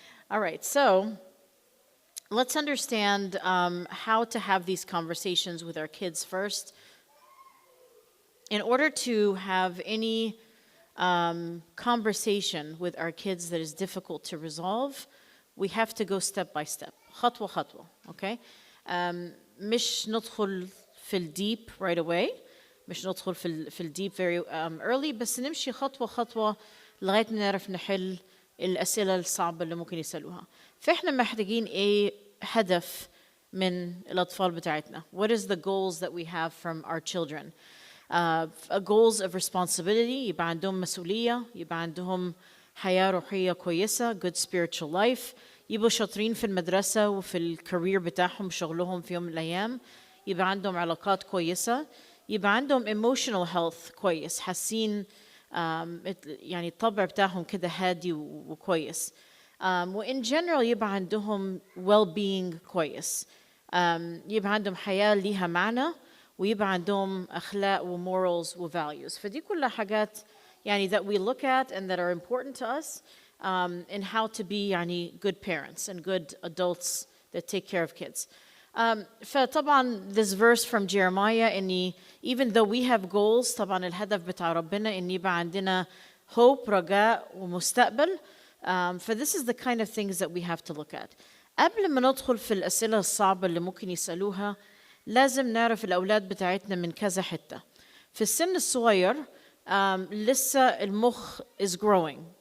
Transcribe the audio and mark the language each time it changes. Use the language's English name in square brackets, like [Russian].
[English] All right, so let's understand how to have these conversations with our kids first. In order to have any conversation with our kids that is difficult to resolve, we have to go step by step. [Arabic] خطوة خطوة, okay? مش ندخل في الديب [English] right away, [Arabic] مش ندخل في الديب [English] very early, [Arabic] بس نمشي خطوة خطوة لغاية ما نعرف نحل الأسئلة الصعبة اللي ممكن يسألوها. فإحنا محتاجين إيه هدف من الأطفال بتاعتنا. [English] What is the goals that we have from our children? Goals of responsibility, [Arabic] يبقى عندهم مسؤولية، يبقى عندهم حياة روحية كويسة, [English] good spiritual life, [Arabic] يبقوا شاطرين في المدرسة وفي الكارير بتاعهم شغلهم في يوم من الأيام, يبقى عندهم علاقات كويسة, يبقى عندهم emotional health كويس, حاسين يعني الطبع بتاعهم كده هادي وكويس. وإن general يبقى عندهم well-being كويس. يبقى عندهم حياة ليها معنى ويبقى عندهم أخلاق وmorals وvalues. فدي كلها حاجات يعني [English] that we look at and that are important to us in how to be يعني good parents and good adults that take care of kids. [Arabic] فطبعا [English] this verse from Jeremiah [Arabic] إني [English] even though we have goals [Arabic] طبعا الهدف بتاع ربنا إن يبقى عندنا hope رجاء ومستقبل. [English] For this is the kind of things that we have to look at. [Arabic] قبل ما ندخل في الأسئلة الصعبة اللي ممكن يسألوها لازم نعرف الأولاد بتاعتنا من كذا حتة. في السن الصغير لسه المخ [English] is growing.